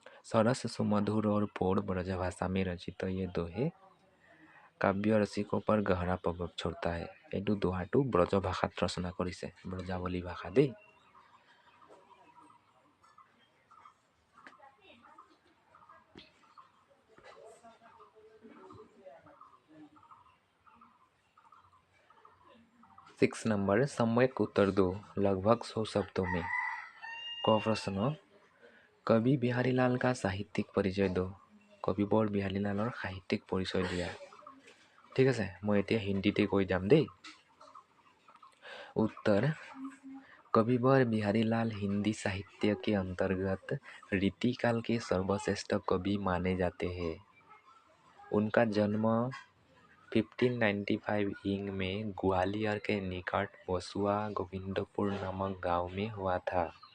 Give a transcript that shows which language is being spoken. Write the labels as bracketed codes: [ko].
[hi] सरस सुमधुर और पौड़ ब्रजभाषा में रचित ये दोहे काव्य रसिकों पर गहरा प्रभाव छोड़ता है। [as] এইটো দোহাটো ব্ৰজ ভাষাত ৰচনা কৰিছে, ব্ৰজাৱলী ভাষা দেই। [hi] सिक्स नंबर सम्यक उत्तर दो लगभग 100 शब्दों में। क प्रश्न कवि बिहारीलाल का साहित्यिक परिचय दो। [as] কবিবৰ বিহাৰীলালৰ সাহিত্যিক পৰিচয় দিয়া। ঠিক আছে, মই এতিয়া হিন্দীতে কৈ যাম দেই। [hi] उत्तर कविवर बिहारीलाल हिंदी साहित्य के अंतर्गत रीतिकाल के सर्वश्रेष्ठ कवि माने जाते हैं। उनका जन्म 1595 ईंग में ग्वालियर के निकट वसुआ गोविंदपुर नामक गांव में हुआ था।